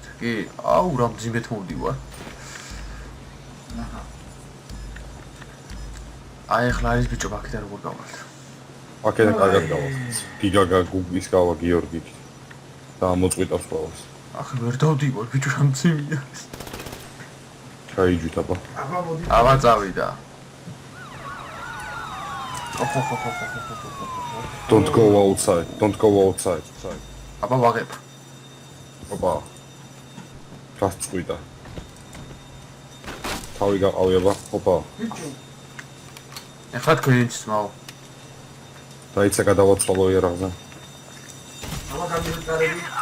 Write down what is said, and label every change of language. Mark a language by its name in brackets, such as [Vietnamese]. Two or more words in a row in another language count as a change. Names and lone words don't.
[Georgian] კი, აუ რა მძიმედ მოვდივარ. აი ახლა არის ბიჭო აქედან როგორ გავალთ? აქედან კარგად გავალთ. გიგა გუგის გავა გიორგი. და მოწყვიტავს ყველას. ახლა ვერ დავდივარ ბიჭო რა მძიმეა. ჩაიჯვით აბა. აბა წავიდა. [English] Don't go outside. [Georgian] აბა ვაღებ. აბა. გასწყვიტა. თავი გაყავი აბა. ოპა. ეხლა თქვენი ძმაო. დაიცა გადავაცვალო იარაღზე. აბა გამიგარები.